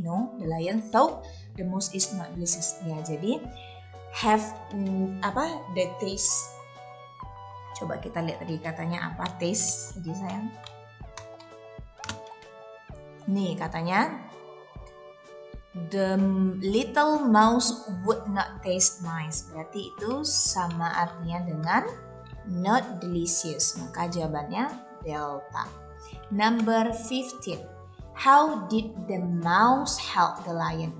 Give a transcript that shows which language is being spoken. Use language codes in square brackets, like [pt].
[en] No, the lion thought the mouse is not delicious. [id] Ya, jadi [en] have the taste. [id] Coba kita lihat tadi katanya apa taste tadi sayang. Nih katanya [en] the little mouse would not taste nice. [id] Berarti itu sama artinya dengan not delicious. Maka jawabannya delta. Number 15. [en] How did the mouse help the lion?